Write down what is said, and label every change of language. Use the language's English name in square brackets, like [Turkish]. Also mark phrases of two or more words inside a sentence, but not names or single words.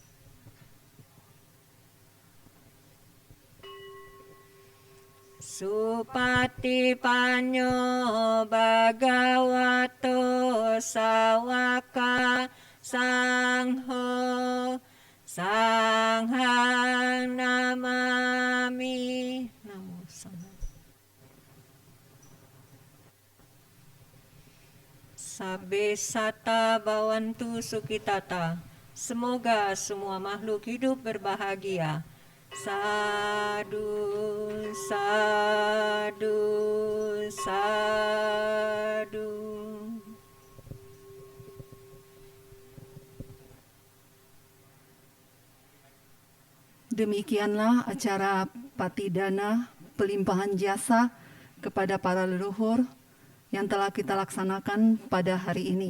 [Pali] Supatipanyo bhagavato sawaka sangho sanghang namami. Namo Sanghaya. Sabbe sata bawantu sukitata. [Indonesian] Semoga semua makhluk hidup berbahagia. [Pali] Sadu, sadu, sadu. [Indonesian] Demikianlah acara patidana pelimpahan jasa kepada para leluhur yang telah kita laksanakan pada hari ini.